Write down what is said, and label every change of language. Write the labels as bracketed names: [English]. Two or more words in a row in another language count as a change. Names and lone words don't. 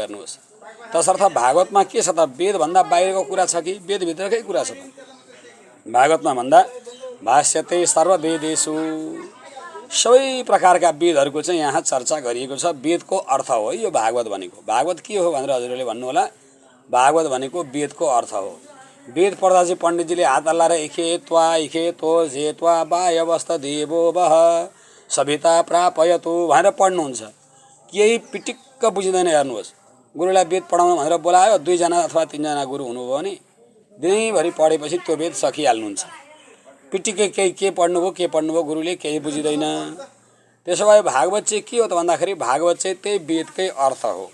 [Nepali] हेर्नुहोस्, तसर्थ भागवतमा के छ त? वेदभन्दा बाहिरको कुरा छ कि वेदभित्रकै कुरा छ त? भागवतमा भन्दा [Sanskrit] भाष्यते सर्ववेदेषु [Nepali] सबै प्रकारका वेदहरूको चाहिँ यहाँ चर्चा गरिएको छ। वेदको अर्थ हो यो भागवत भनेको। भागवत के हो भनेर हजुरहरूले भन्नुहोला। भागवत भनेको वेदको अर्थ हो। वेद पढ्दा चाहिँ पण्डितजीले हात हल्लाएर [Sanskrit] इखे त्वा इखे तो जे त्वा वायवस्त देवो वह सविता प्रापयतु [Nepali] भनेर पढ्नुहुन्छ। केही पिटिक्क बुझिँदैन। हेर्नुहोस्, गुरुलाई वेद पढाउनु भनेर बोलायो, 2 जना अथवा 3 जना गुरु हुनुभयो भने दिनैभरि पढेपछि त्यो वेद सकिहाल्नुहुन्छ। पिटिक्कै के पढ्नुभयो गुरुले केही बुझिँदैन। त्यसो भए भागवत चाहिँ के हो त भन्दाखेरि भागवत चाहिँ त्यही वेदकै अर्थ हो।